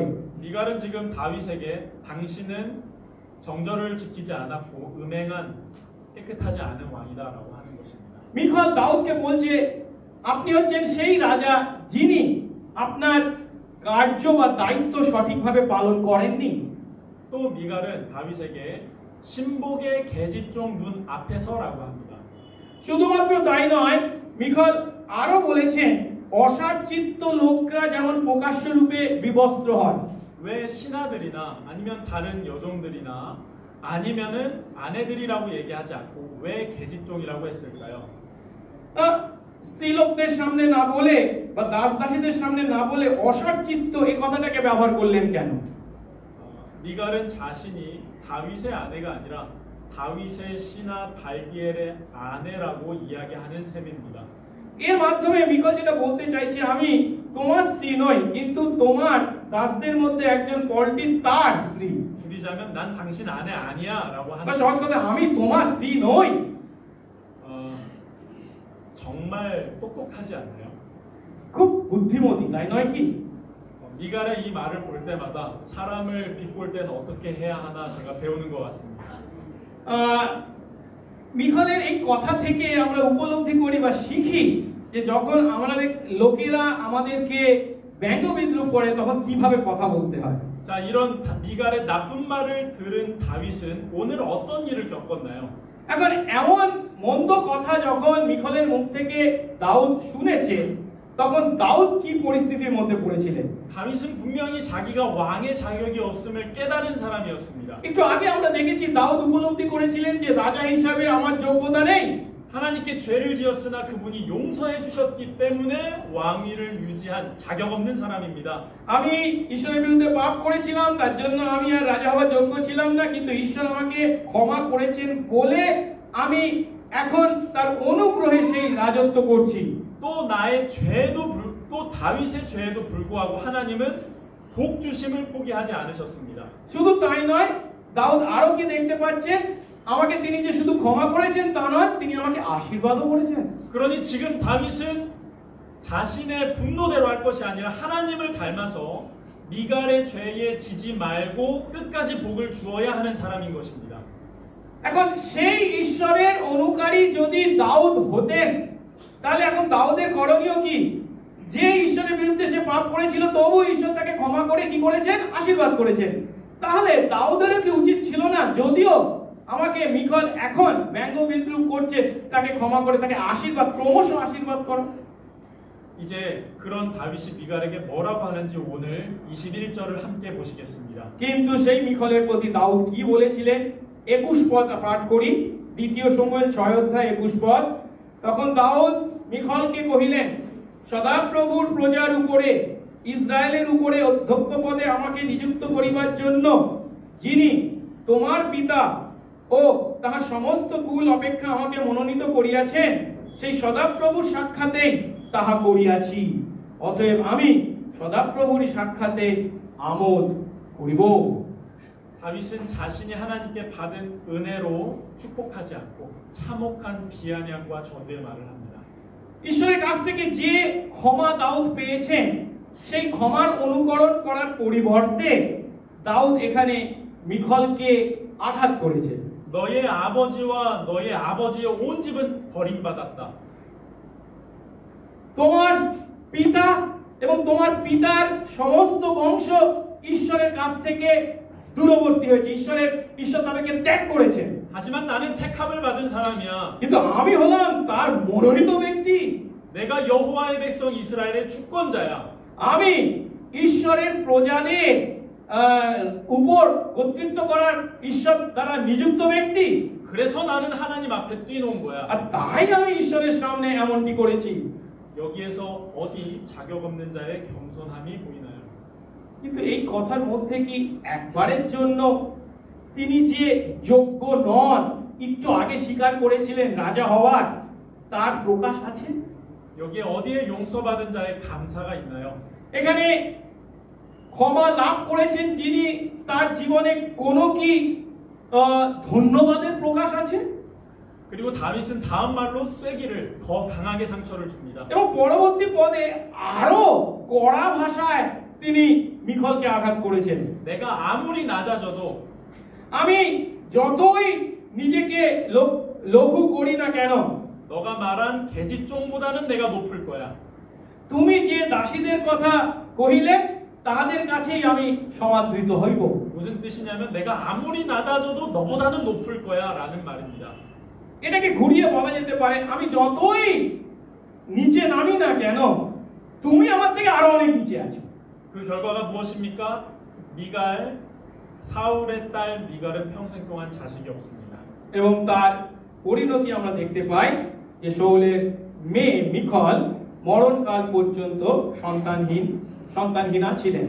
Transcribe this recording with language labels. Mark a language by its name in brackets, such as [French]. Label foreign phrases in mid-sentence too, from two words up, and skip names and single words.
[Korean] 미갈은 지금 다윗에게 당신은 정절을 지키지 않았고 음행한 깨끗하지 않은 왕이다라고 하는 것입니다. [Bangla] মিখল দাউদকে বলছে আপনি হচ্ছেন সেই রাজা যিনি আপনার কার্য বা দায়িত্ব সঠিকভাবে পালন করেননি। [Korean] 또 미갈은 다윗에게 신복의 계집종 눈 앞에 서라고 합니다. [Bangla] শুধুমাত্র তাই নয়, মিখল আরো বলেছেন অসারচিত্ত লোকরা যেমন প্রকাশ্য রূপে বিবস্ত্র হয়। [Korean] 왜 신하들이나 아니면 다른 여종들이나 아니면은 아내들이라고 얘기하지 않고 왜 계집종이라고 했을까요? [Bangla] স্ত্রীলোকদের সামনে না বলে বা দাস দাসীদের সামনে না বলে অসৎ চিত্ত এই কথাটাকে ব্যবহার করলেন কেন? [Korean] 미갈은 자신이 다윗의 아내가 아니라 다윗의 신하 발디엘의 아내라고 이야기하는 셈입니다. [Bangla] এর মাধ্যমে মিকল যেটা বলতে চাইছে, আমি তোমার স্ত্রী নই, কিন্তু তোমার দাসদের মধ্যে একজন পলটি তার স্ত্রী। [Korean] 줄이자면 난 당신 아내 아니야라고 [Bangla] বা [Korean] 하는 [Bangla] সহজ কথা, আমি তোমার স্ত্রী নই। [Korean] 정말 똑똑하지 않나요? [Bangla] খুব বুদ্ধিমতী, তাই নয় কি? [Korean] 미갈의 이 말을 볼 때마다 사람을 비꼴 때는 어떻게 해야 하나 제가 배우는 것 같습니다. [Bangla] মিকলের এই কথা থেকে আমরা উপলব্ধি করি বা শিখি যে যখন আমাদের লোকেরা আমাদেরকে ব্যঙ্গ বিদ্রুপ করে তখন কিভাবে কথা বলতে হয়। [Korean] 자, 이런 미갈의 나쁜 말을 들은 다윗은 오늘 어떤 일을 겪었나요? [Bangla] এখন এমন মন্দ কথা যখন মিকলের মুখ থেকে দাউদ শুনেছে, তখন দাউদ কি পরিস্থিতির মধ্যে পড়েছিলেন? [Korean] 다윗은 분명히 자기가 왕의 자격이 없음을 깨달은 사람이었습니다. [Bangla] একটু আগে আমরা দেখেছি দাউদ উপলব্ধি করেছিলেন যে রাজা হিসাবে আমার যোগ্যতা নেই। [Korean] 하나님께 죄를 지었으나 그분이 용서해 주셨기 때문에 왕위를 유지한 자격 없는 사람입니다. [Bangla] আমি ঈশ্বরের বিরুদ্ধে পাপ করেছিলাম, তার জন্য আমি আর রাজা হওয়ার যোগ্য ছিলাম না, কিন্তু ঈশ্বর আমাকে ক্ষমা করেছেন বলে আমি এখন তার অনুগ্রহে সেই রাজত্ব করছি। [Korean] 또 나의 죄도 또 다윗의 죄에도 불구하고 하나님은 복 주심을 포기하지 않으셨습니다. [Bangla] শুধু তাই নয়, দাউদ আরো কি দেখতে পাচ্ছেন, আমাকে তিনি যে শুধু ক্ষমা করেছেন তা নয়, তিনি আমাকে আশীর্বাদও করেছেন। [Korean] 그러니 지금 다윗은 자신의 분노대로 할 것이 아니라 하나님을 닮아서 미갈의 죄에 지지 말고 끝까지 복을 주어야 하는 사람인 것입니다. [Bangla] এখন সেই ঈশ্বরের অনুকারী যদি দাউদ হতেন, তাহলে এখন দাউদের করণীয় কি? যে ঈশ্বরের বিরুদ্ধে সে পাপ করেছিল তবু ঈশ্বর তাকে ক্ষমা করে কি করেছেন? আশীর্বাদ করেছেন। তাহলে দাউদেরও কি উচিত ছিল না, যদিও আমাকে মিকল এখন ব্যঙ্গ বিদ্রুপ করছে, তাকে ক্ষমা করে তাকে আশীর্বাদ, ক্রমশ আশীর্বাদ করো? [Korean] 이제 그런 다윗이 미갈에게 뭐라고 하는지 오늘 21절을 함께 보시겠습니다. [Bangla] কিন্তু সেই মিকলের প্রতি দাউদ কি বলেছিলেন 21 পদ পাঠ করি। দ্বিতীয় শমূয়েল 6 অধ্যায় 21 পদ। তখন দাউদ মিকলকে কহিলেন, সদাপ্রভুর প্রজার উপরে ইসরায়েলের উপরে অধ্যক্ষ পদে আমাকে নিযুক্ত করিবার জন্য যিনি তোমার পিতা ও তাহার সমস্ত কুল অপেক্ষা আমাকে মনোনীত করিয়াছেন, সেই সদাপ্রভুর সাক্ষাতেই তাহা করিয়াছি। অতএব আমি সদাপ্রভুর সাক্ষাতে আমোদ করিব। [Korean] 다윗은 자신이 하나님께 받은 은혜로 축복하지 않고 참혹한 비아냥과 저주의 말을 합니다. [Bangla] ঈশ্বরের কাছ থেকে যে ক্ষমা দাউদ পেয়েছেন, সেই ক্ষমার অনুকরণ করার পরিবর্তে দাউদ এখানে মিকলকে আঘাত করেছে। [Korean] 너의 아버지와 너의 아버지의 온 집은 버림받았다. [Bangla] তোমার পিতা এবং তোমার পিতার সমস্ত বংশ ঈশ্বরের কাছ থেকে দূরবর্তী হয়েছে, ঈশ্বর তাদেরকে ত্যাগ করেছে। [Korean] 하지만 나는 택함을 받은 사람이야. [Bangla] কিন্তু আমি হলাম তার মনোনীত ব্যক্তি। [Korean] 내가 여호와의 백성 이스라엘의 주권자야. [Bangla] আমি ঈশ্বরের প্রজাদের উপর কর্তৃত্ব করার ঈশ্বর দ্বারা নিযুক্ত ব্যক্তি। [Korean] 그래서 나는 하나님 앞에 뛰놓은 거야. [Bangla] আর তাই আমি ঈশ্বরের সামনে এমনটি করেছি। [Korean] 여기에서 어디 자격 없는 자의 겸손함이 보이나요? [Bangla] কিন্তু এই কথার মধ্যে কি একবারের জন্য তিনি যে যোগ্য নন, একটু আগে স্বীকার করেছিলেন রাজা হওয়ার, তার প্রকাশ আছে? [Korean] 여기에 어디에 용서받은 자의 감사가 있나요? [Bangla] এখানে ক্ষমা লাভ করেছেন যিনি, তার জীবনে কোনো কি ধন্যবাদের প্রকাশ আছে? [Korean] 그리고 다윗은 다음 말로 쐐기를 더 강하게 상처를 줍니다. [Bangla] এবং পরবর্তী পদে আরো কড়া ভাষায় তিনি মিকলকে আঘাত করেছেন। [Korean] 내가 아무리 낮아져도 [Bangla] আমি যতই নিজেকে লঘু করি না কেন, [Korean] 너가 말한 계집종보다는 내가 높을 거야. [Bangla] তুমি যে দাসীদের কথা কহিলে তাদের কাছেই আমি সমাদৃত হইব। [Korean] 무슨 뜻이냐면 내가 아무리 낮아져도 너보다는 높을 거야라는 말입니다. [Bangla] এটাকে ঘুরিয়ে বলা যেতে পারে, আমি যতই নিচে নামি না কেন, তুমি আমার থেকে আরো অনেক নিচে আছো। [Korean] 그 결과가 무엇입니까? 미갈, 사울의 딸 미갈은 평생 동안 자식이 없습니다. [Bangla] এবং তার পরিণতি আমরা দেখতে পাই যে শাউলের মেয়ে মিখল মরণকাল পর্যন্ত সন্তানহীনা ছিলেন।